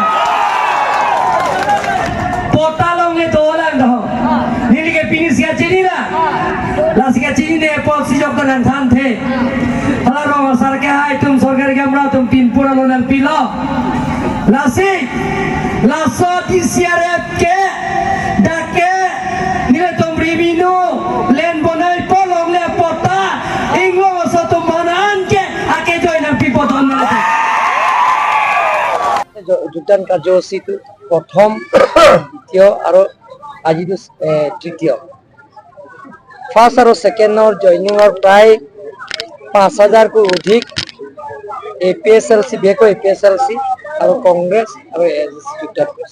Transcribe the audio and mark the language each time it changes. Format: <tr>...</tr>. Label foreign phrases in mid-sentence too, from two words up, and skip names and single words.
<mjw>nan than the hala ro sar ke hai tum sarkar ke amra tum pin pura lo nan pilo lasi laso TCRF ke dake nile tum ribinu len bonai polong le pota inglo so tum manan ke ake join nan pipodon na</mjw> <as>যোগদান কাৰ্যসূচীটো প্ৰথম দ্বিতীয় আৰু আজিটো তৃতীয় ফাৰ্ষ্ট আৰু ছেকেণ্ডৰ জইনিঙৰ প্ৰায় 5000কৈ অধিক APSLC বিশেষকৈ APSLC আৰু কংগ্ৰেছ আৰু ASC যোগদান কৰিছে।</as>